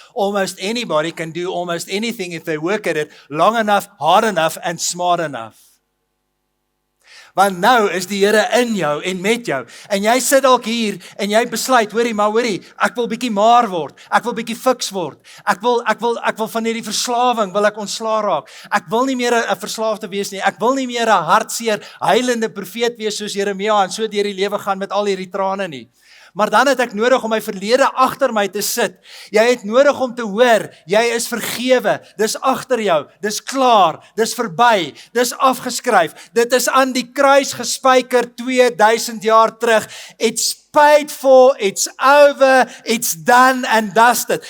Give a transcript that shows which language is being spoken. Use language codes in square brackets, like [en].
[en] Almost anybody can do almost anything if they work at it long enough, hard enough and smart enough. [af] Want nou is die Here in jou en met jou. En jy sit dalk hier en jy besluit, hoorie, ek wil bietjie maar word. Ek wil bietjie fiks word. Ek wil van hierdie verslawing wil ek ontslaa raak. Ek wil nie meer 'n verslaafde wees nie. Ek wil nie meer 'n hartseer, huilende profeet wees soos Jeremia en so deur die lewe gaan met al hierdie trane nie. Maar dan het ek nodig om my verlede agter my te sit. Jy het nodig om te hoor, jy is vergewe, dis agter jou, dis klaar, dis verby, dis afgeskryf. Dit is aan die kruis gespyker 2000 jaar terug. [en] It's paid for, it's over, it's done and dusted.